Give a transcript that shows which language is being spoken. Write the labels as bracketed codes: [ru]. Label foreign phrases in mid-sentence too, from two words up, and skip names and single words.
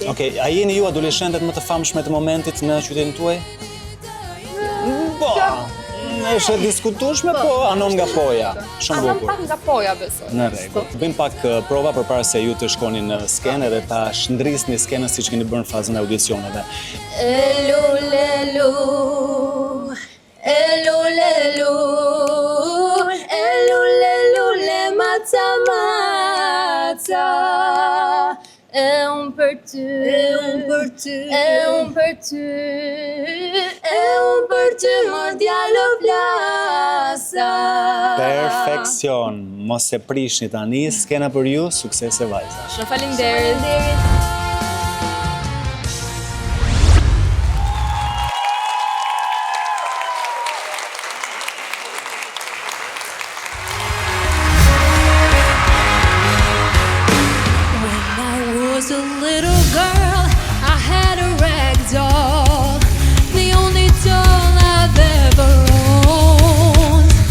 [sq] Okej, a jeni ju adoleshentet më të famshme të momentit në qytetin tuaj? Po, është e diskutueshme, po anon nga poja. Shumë bukur. Anon pak nga poja, besoj. Në rregull. Bëjmë pak prova përpara se ju të shkoni në skenë dhe ta shndrisni skenën siç keni bërë në fazën e audicioneve. Elu, lelu, elu, lelu, elu, lelu, le maca, maca. E unë për ty, e unë për ty, e unë për ty, e unë për ty, më djallë plasa. Perfekcion. Mos e prishni tani, skena për ju, suksese vajza. Shumë faleminderit. [en] Was a little girl, I had a rag doll, the only doll I've ever owned.